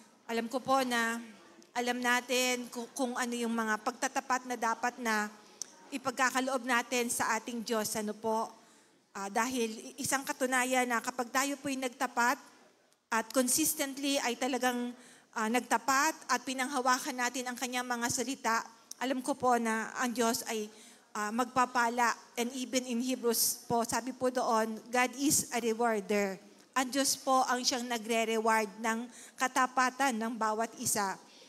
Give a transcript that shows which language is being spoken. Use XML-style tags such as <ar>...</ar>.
<tl>Alam ko po na alam natin kung ano yung mga pagtatapat na dapat na ipagkakaloob natin sa ating Diyos. Ano po? Dahil isang katunayan na kapag tayo po'y nagtapat at consistently ay talagang nagtapat at pinanghawakan natin ang kanyang mga salita, alam ko po na ang Diyos ay magpapala.</tl> <en>And even in Hebrews po,</en> <tl>sabi po doon,</tl> <en>God is a rewarder.</en> <tl>Ang Diyos po ang siyang nagre-reward ng katapatan ng bawat isa.</tl>